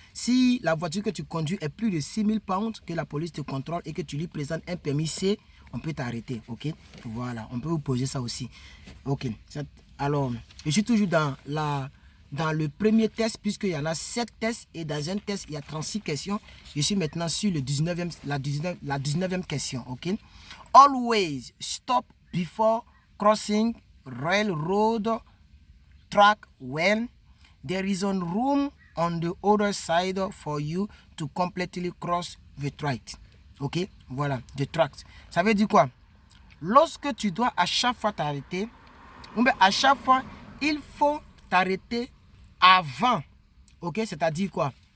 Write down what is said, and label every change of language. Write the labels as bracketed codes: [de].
[fr] Si la voiture que tu conduis est plus de 6000 pounds, que la police te contrôle et que tu lui présentes un permis C, on peut t'arrêter, ok. Voilà, on peut vous poser ça aussi, ok. Alors, je suis toujours dans le premier test, puisqu'il y en a 7 tests, et dans un test, il y a 36 questions. Je suis maintenant sur la 19e question, ok. [en] Always stop before crossing railroad track when there is a room on the other side for you to completely cross the track. [fr] Ok, voilà, the track. Ça veut dire quoi? Lorsque tu dois à chaque fois t'arrêter, à chaque fois, il faut t'arrêter avant. Ok, c'est-à-dire quoi?